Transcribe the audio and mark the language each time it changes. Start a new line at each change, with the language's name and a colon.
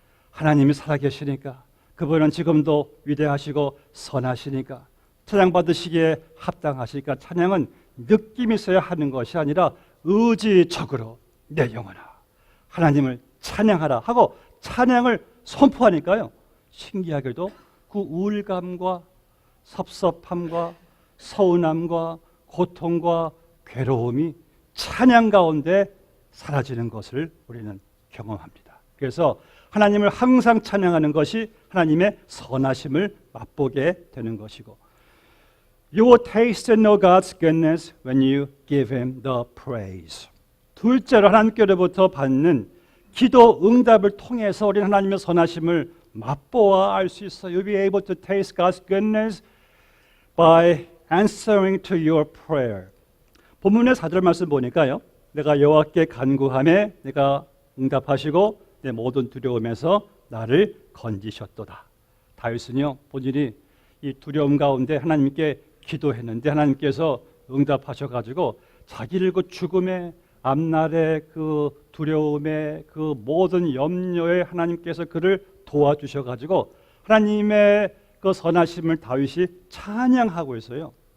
Korean: 하나님이 살아계시니까 그분은 지금도 위대하시고 선하시니까 찬양 받으시기에 합당하시니까 찬양은 느낌이 있어야 하는 것이 아니라 의지적으로 내 영혼아 하나님을 찬양하라 하고 찬양을 선포하니까요. 신기하게도 그 우울감과 섭섭함과 서운함과 고통과 괴로움이 찬양 가운데 사라지는 것을 우리는 경험합니다. 그래서 하나님을 항상 찬양하는 것이 하나님의 선하심을 맛보게 되는 것이고
English: You will taste and know God's goodness when you give Him the praise.
Korean: 둘째로 하나님께로부터 받는 기도 응답을 통해서 우리는 하나님의 선하심을 맛보아 알 수 있어.
English: You'll be able to taste God's goodness by answering to your prayer.
Korean: 본문의 4절 말씀 보니까요. 내가 여호와께 간구하매 내가 응답하시고 내 모든 두려움에서 나를 건지셨도다. 다윗은요, 본인이 이 두려움 가운데 하나님께 기도했는데 하나님께서 응답하셔가지고 자기를 그 죽음의 앞날의 그 두려움의 그 모든 염려에 하나님께서 그를 도와주셔가지고 하나님의 그 선하심을 다윗이 찬양하고 있어요.